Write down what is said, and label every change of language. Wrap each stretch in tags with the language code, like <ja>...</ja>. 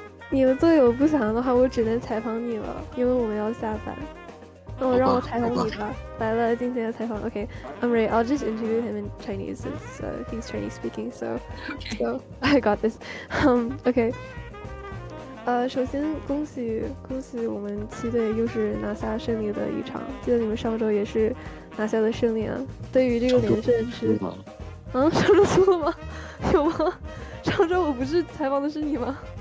<zh>你的队友不想的话，我只能采访你了，因为我们要下班。那让我采访你吧。来了，今天的采访。</zh> <en>Okay, I'm ready. I'll just interview him in Chinese since he's Chinese speaking. So I got this. Okay.</en> <zh>首先恭喜我们7队又是拿下胜利的一场。记得你们上周也是拿下了胜利啊。对于这个连胜是，上周输了吗？有吗？上周我不是采访的是你吗？</zh>